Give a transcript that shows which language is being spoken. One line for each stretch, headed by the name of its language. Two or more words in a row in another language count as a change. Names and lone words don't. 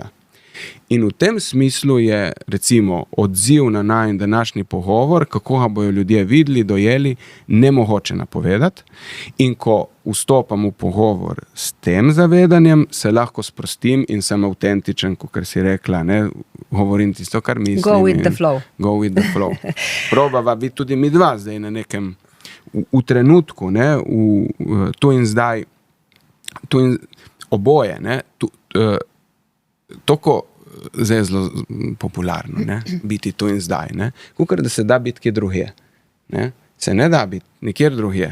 Slovenian: In v tem smislu je, recimo, odziv na najin današnji pogovor, kako ga bojo ljudje videli, dojeli, nemogoče napovedati. In ko vstopam v pogovor s tem zavedanjem, se lahko sprostim in sem avtentičen, kot si rekla, ne, govorim tisto, kar mislim.
English: Go with the flow. Go with the flow.
Slovenian: Probava biti tudi mi dva zdaj na nekem, v trenutku, ne, v tu in zdaj, oboje, ne, toko zdaj zelo popularno, ne, biti tu in zdaj, ne, kukor da se da biti kje drugje, ne, se ne da biti nikjer drugje.